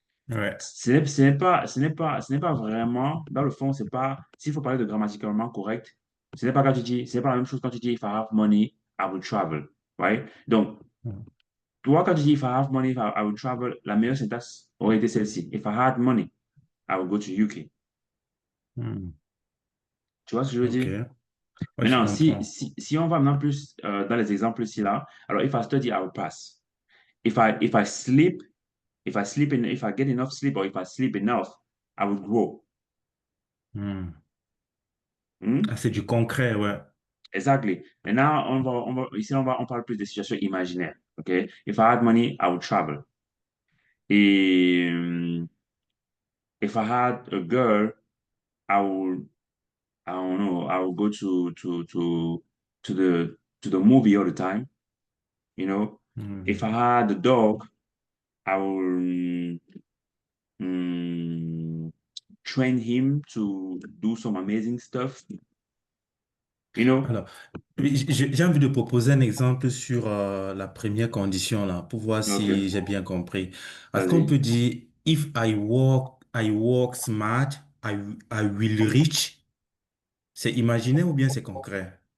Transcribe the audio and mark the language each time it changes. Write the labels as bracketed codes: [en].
[fr] Ouais. Ce n'est pas vraiment, dans le fond, c'est pas, s'il faut parler de grammaticalement correct, ce n'est pas quand tu dis, ce n'est pas la même chose quand tu dis [en] if I have money, I will travel, [fr] right? Donc, Hmm, toi, quand tu dis [en] if I have money, I will travel, [fr] la meilleure syntaxe aurait été celle-ci. [en] If I had money, I will go to UK. hmm, [fr] Tu vois ce que je veux ok. dire? Ouais, je Maintenant, comprends. si on va maintenant plus dans les exemples ici, là, alors [en] if I study, I will pass. If I sleep, if I get enough sleep or if I sleep enough, I will grow. Hmm. Ah, [fr] c'est du concret, ouais. Exactly. Maintenant, ici, on parle plus des situations imaginaires. OK? [en] If I had money, I would travel. Et if I had a girl, I would, I don't know, I would go to the movie all the time. You know, if I had a dog, I would mm, train him to do some amazing stuff. You know? [fr] Alors, oui, j'ai envie de proposer un exemple sur la première condition là, pour voir si OK. j'ai bien compris. Est-ce qu'on Vas-y. peut dire, [en] if I work smart, I will reach? [fr] C'est imaginaire ou bien c'est concret?